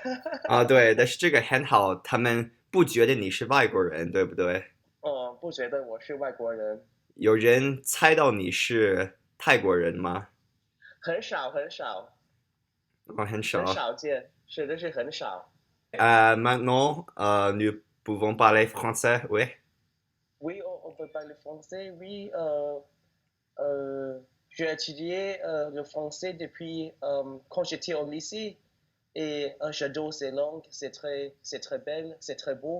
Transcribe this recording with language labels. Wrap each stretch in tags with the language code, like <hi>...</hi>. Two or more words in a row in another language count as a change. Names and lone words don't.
<zh>啊，对，但是这个很好，他们不觉得你是外国人，对不对？不觉得我是外国人。有人猜到你是泰国人吗？很少很少哦，很很少。少见，是的是很少。</zh> <fr>Maintenant, nous pouvons parler français, oui. Oui, on peut parler français, oui. J'ai étudié le français depuis quand j'étais au lycée et j'adore ces langues, c'est très belle, c'est très beau,</fr>